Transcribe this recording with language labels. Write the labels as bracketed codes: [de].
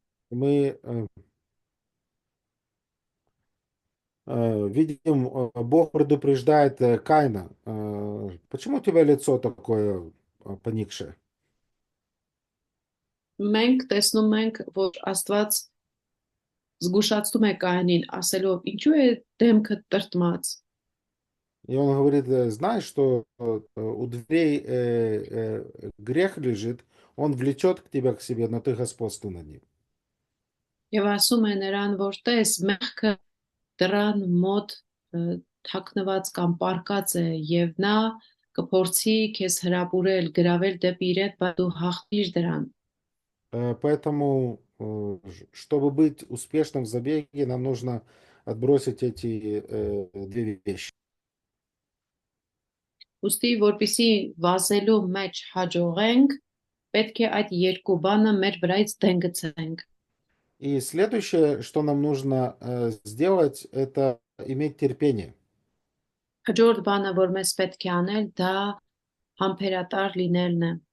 [ru] Мы видим, Бог предупреждает Каина. Почему у тебя лицо такое поникшее? [hy] Մենք տեսնում ենք, որ Աստված զգուշացնում է Կայանին, ասելով. Ինչու է դեմքը տրտմած։ [ru] И он говорит, знаешь, что у дверей грех лежит, он влечет к тебе к себе, но ты господствуй над ним. [hy] Եվ ասում է նրան, որ տես մեղքը դրան մոտ թաքնված կամ պարկած է եւ նա կփորձի քեզ հրապուրել, գրավել դեպի իրեն, բայց դու հաղթիր դրան։ [ru] Поэтому, чтобы быть успешным в забеге, нам нужно отбросить эти две вещи. [hy] Ոստի որպեսի վազելու մեջ հաջողենք, պետք է այդ երկու բանը մեր վրայից դեն գցենք։ [ru] И следующее, что нам нужно сделать, это иметь терпение. [hy] Հաջորդ բանը, որ մեզ պետք է անել, դա համբերատար լինելն է։